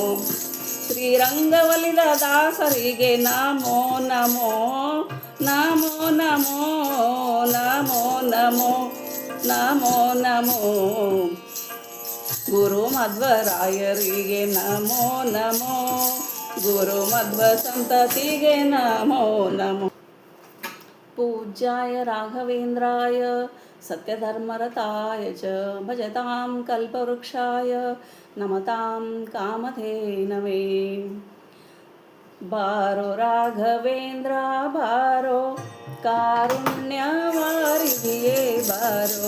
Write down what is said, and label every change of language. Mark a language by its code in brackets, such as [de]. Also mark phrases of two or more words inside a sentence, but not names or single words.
[kn] ಶ್ರೀರಂಗವಲಿದ ದಾಸರಿಗೆ ನಮೋ ನಮೋ. ನಮೋ ನಮೋ ನಮೋ ನಮೋ ನಮೋ ನಮೋ. ಗುರು ಮಧ್ವರಾಯರಿಗೆ ನಮೋ ನಮೋ. ಗುರು ಮಧ್ವ ಸಂತತಿಗೆ ನಮೋ ನಮೋ. [sa] ಪೂಜ್ಯಾಯ ರಾಘವೇಂದ್ರಾಯ ಸತ್ಯಧರ್ಮರತಾಯ ಚ ಭಜತಾಂ ಕಲ್ಪವೃಕ್ಷಾಯ ನಮತಾಂ ಕಾಮಧೇನವೇ. [kn] ಬಾರೋ ರಾಘವೇಂದ್ರ ಬಾರೋ ಕಾರುಣ್ಯವಾರಿಧಿಯೇ ಬಾರೋ.